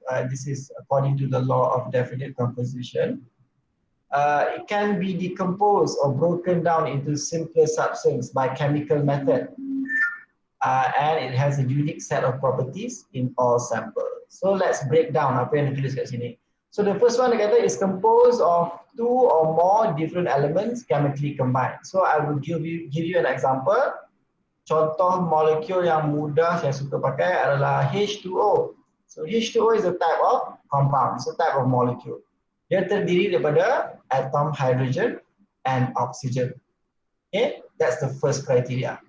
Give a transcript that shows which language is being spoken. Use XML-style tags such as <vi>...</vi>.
<en>This is according to the law of definite composition. It can be decomposed or broken down into simpler substance by chemical method. And it has a unique set of properties in all samples. So let's break down</en> <ms>apa yang ditulis kat sini.</ms> <en>So the first one</en> <ms>dia kata</ms> <en>is composed of two or more different elements chemically combined. So I will give you an example.</en> <ms>Contoh molekul yang mudah saya suka pakai adalah H2O.</ms> <en>So H2O is a type of compound, it's a type of molecule.</en> <ms>Dia terdiri daripada atom hydrogen and oxygen.</ms> <en>Okay, that's the first criteria.</en>